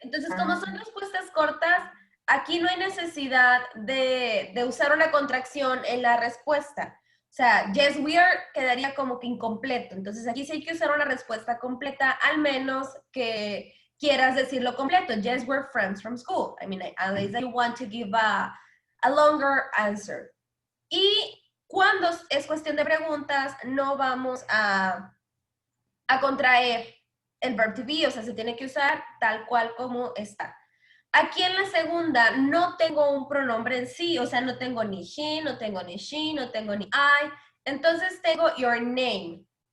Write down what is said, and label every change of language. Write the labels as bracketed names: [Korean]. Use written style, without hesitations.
[Spanish] Entonces, como son respuestas cortas, aquí no hay necesidad de usar una contracción en la respuesta. O sea, [English] yes, we are [Spanish] quedaría como que incompleto. Entonces, aquí sí hay que usar una respuesta completa, al menos que quieras decirlo completo. [English] Yes, we're friends from school. I mean, unless you want to give a longer answer. [Spanish] Y cuando es cuestión de preguntas, no vamos a contraer el verb to be, o sea, se tiene que usar tal cual como está. Aquí en la segunda no tengo un pronombre en sí, o sea, no tengo ni he, no tengo ni she, no tengo ni I, entonces tengo [English] your name.